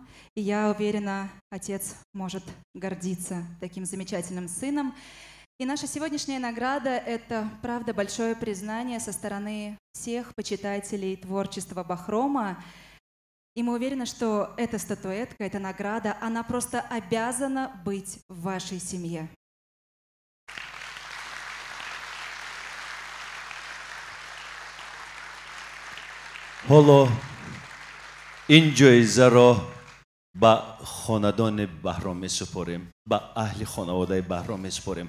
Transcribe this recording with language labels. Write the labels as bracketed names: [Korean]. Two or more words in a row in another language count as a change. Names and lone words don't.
[Russian] И я уверена, отец может гордиться таким замечательным сыном. И наша сегодняшняя награда – это, правда, большое признание со стороны всех почитателей творчества Бахрома. И мы уверены, что эта статуэтка, эта награда, она просто обязана быть в вашей семье. [Tajik] حالا این جایزه را به خاندان بهرام میسپاریم، به اهل خانواده بهرام میسپاریم.